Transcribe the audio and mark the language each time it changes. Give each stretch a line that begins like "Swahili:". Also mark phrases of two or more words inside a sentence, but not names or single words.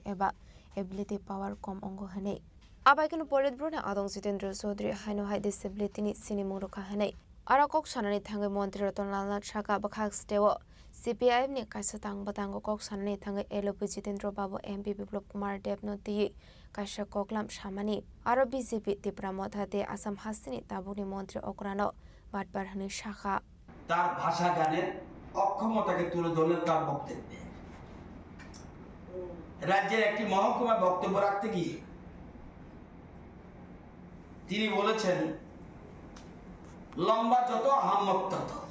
Kok Borok: eba
English: ability power
Kok Borok: kom ongo hene abai kunu polit bruni adong Jitendra Chaudhary haino hai disability ni sini muruka hene ara kok sanani thangi Mantri Ratan Lal Nat saka bakhak stewo CPIM ni kaisa tang batango kok sanani thangai LP Jitendra Babu MP Biplop Kumar Dev no tiye kaisa koklam samani aro BJP Tripura mothate Assam Hasini tabuni মন্ত্রী অকরানো বাটবার হানি শাখা
Bangla: তার ভাষা জ্ঞানের অক্ষমতাকে তুলে ধরলেন তার বক্তব্যে। রাজ্যের একটি মহকুমায় বক্তব্য রাখতে গিয়ে তিনি বলেছেন, লম্বা যত আহাম্মক তত।